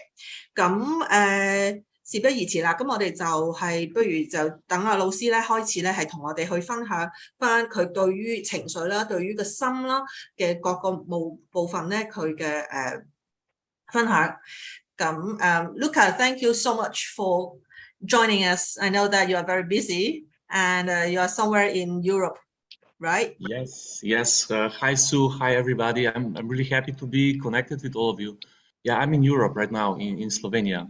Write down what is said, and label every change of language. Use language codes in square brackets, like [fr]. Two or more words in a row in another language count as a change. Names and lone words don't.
[yue] 咁事不宜遲啦，咁我哋就係不如就等阿老師咧開始咧係同我哋去分享翻佢對於情緒啦、對於個心啦嘅各個部分咧佢嘅分享。 [en] 咁 Luca，thank you so much for joining us. I know that you are very busy and you are somewhere in Europe, right? Yes. Hi Sue, hi everybody. I'm really happy to be connected with all of you. Yeah, I'm in Europe right now, in Slovenia.